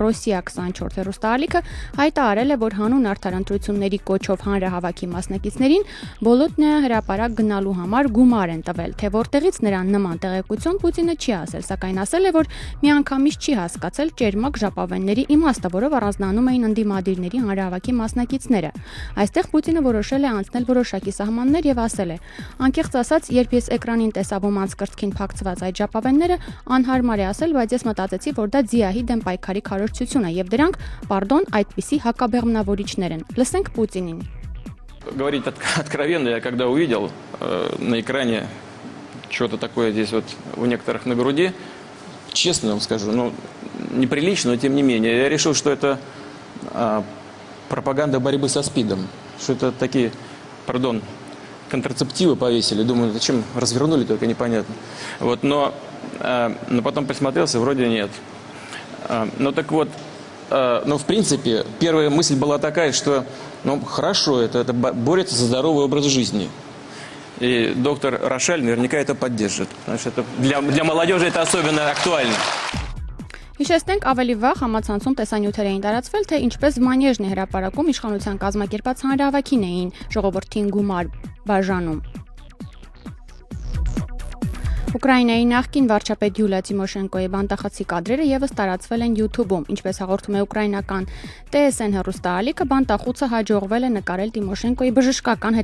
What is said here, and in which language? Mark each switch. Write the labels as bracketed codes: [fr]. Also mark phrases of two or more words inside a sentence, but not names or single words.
[hy] Ռոսիա 24 հեռուստաալիքը, հայտարարել է, որ հանուն արդար ընտրությունների կոչով հանրահավաքի մասնակիցներին Բոլոտնայա հրապարակ գնալու համար գումար են տվել, թե որտեղից նրան նման տեղեկություն Պուտինը չի ասել, սակայն ասել է, որ միանգամից չի հասկացել ճերմակ ժապավենների իմաստը, որով առանձնանում էին ընդդիմադիրների հանրահավաքի մասնակիցները։ Այստեղ Պուտինը որոշել է անցնել որոշակի սահմաններ եւ ասել է. անկեղծ ասած, երբ ես էկրանին տեսա ոմանց կրծքին փակցված այդ ժապավենները, անհարմար է ասել, բայց ես մտածեցի, որ դա ձիահի դեմ պայքարի քարոզչություն է եւ դրանք, պարդոն, այդպիսի հակաբեղմնավորիչներ են։ Լսենք Պուտինին։ [ru] Говорить откровенно, я когда увидел на экране что-то такое здесь вот у некоторых на груди, честно вам скажу, ну, неприлично, но тем не менее, я решил, что это пропаганда борьбы со СПИДом, что это такие, пардон, контрацептивы повесили, думаю, зачем развернули, только непонятно. Вот, но потом присмотрелся, вроде нет. Ну так вот, в принципе, первая мысль была такая, что, ну, хорошо, это борется за здоровый образ жизни. И доктор Рошаль наверняка это поддержит, потому что это для молодежи это особенно актуально. [hy] Հիշեցնենք ավելի վաղ համացանցում տեսանյութեր էին տարածվել, թե ինչպես Մանեժն է հրապարակում իշխանության կազմակերպած հանրահավաքին էին ժողովրդին գումար բաժանում։ Ուկրաինայի նախկին վարչապետ Յուլիա Տիմոշենկոյի բանտախցի կադրերը եւս տարածվել են YouTube-ում, ինչպես հաղորդում է ուկրաինական TSN հեռուստաալիքը, բանտախուցը հաջողվել է նկարել Տիմոշենկոյի բժշկական